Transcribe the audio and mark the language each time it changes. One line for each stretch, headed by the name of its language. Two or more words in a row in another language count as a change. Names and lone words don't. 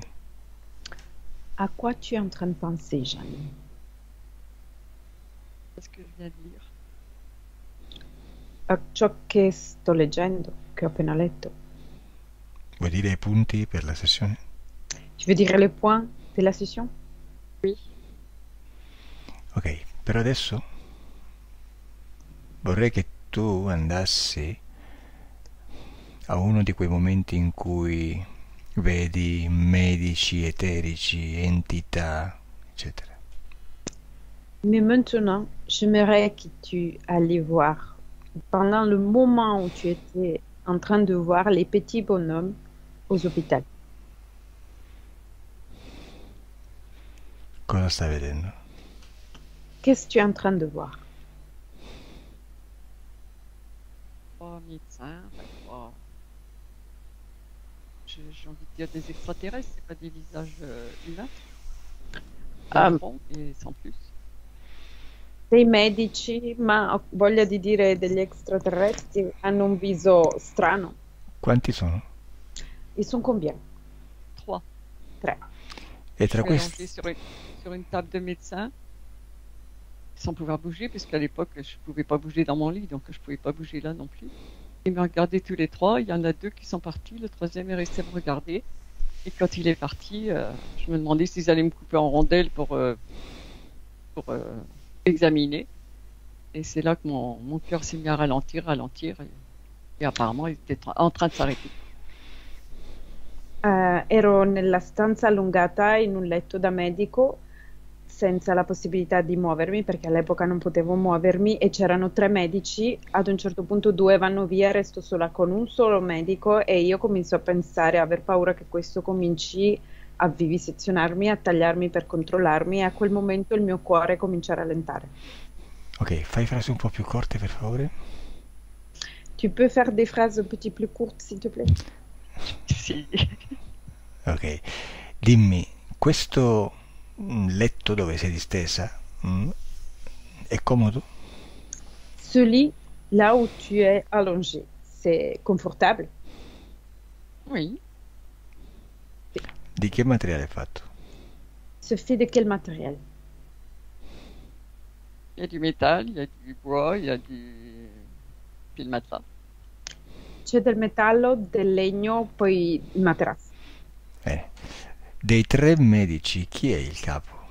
French: À quoi tu es en train de penser, Jeanne? C'est ce que je viens de lire.
Italian: A ciò che sto leggendo, che ho appena letto. Vuoi dire i punti per la sessione?
French: Tu veux dire les points de la session? Oui.
Italian: Ok, per adesso vorrei che tu andassi a uno di quei momenti in cui vedi medici, eterici, entità, eccetera.
French: Mais maintenant, j'aimerais que tu ailles voir, pendant le moment où tu étais en train de voir les petits bonhommes aux hôpitaux.
Italian: Cosa stai vedendo?
French: Qu'est-ce que tu es en train de voir? Trois médecins, trois. J'ai envie de dire des extraterrestres, c'est pas des visages humains. Ah. Ronds et sans plus.
Italian: Dei medici, ma ho voglia di dire degli extraterrestri, hanno un viso strano. Quanti sono?
French: Ils sont combien? Trois. 3.
Italian: E tra
French: Allongés
Italian: questi...
French: sur une table de médecin, sans pouvoir bouger, puisqu'à l'époque, je pouvais pas bouger dans mon lit, donc je pouvais pas bouger là non plus. Ils me regardaient tous les trois, il y en a deux qui sont partis, le troisième est resté me regarder. Et quand il est parti, je me demandais s'ils allaient me couper en rondelles pour examiner. Et c'est là que mon cœur s'est mis à ralentir, et apparemment il était en train de s'arrêter.
Italian: Ero nella stanza allungata in un letto da medico senza la possibilità di muovermi perché all'epoca non potevo muovermi e c'erano 3 medici, ad un certo punto 2 vanno via, resto sola con un solo medico e io comincio a pensare, a aver paura che questo cominci a vivisezionarmi, a tagliarmi per controllarmi e a quel momento il mio cuore comincia a rallentare. Ok, fai frasi un po' più corte per favore.
French: Tu peux faire des phrases un petit plus courtes s'il te plaît?
Italian: Si. Ok, dimmi, questo letto dove sei distesa è comodo?
French: Ce lit, là où tu es allongé, c'est confortable? Oui.
Italian: Di che materiale è fatto?
French: C'est fait de quel matériel? Il y a du métal, il y a du bois, il y a puis le matelas.
Italian: C'è del metallo, del legno, poi il materasso. Bene. Dei 3 medici, chi è il capo?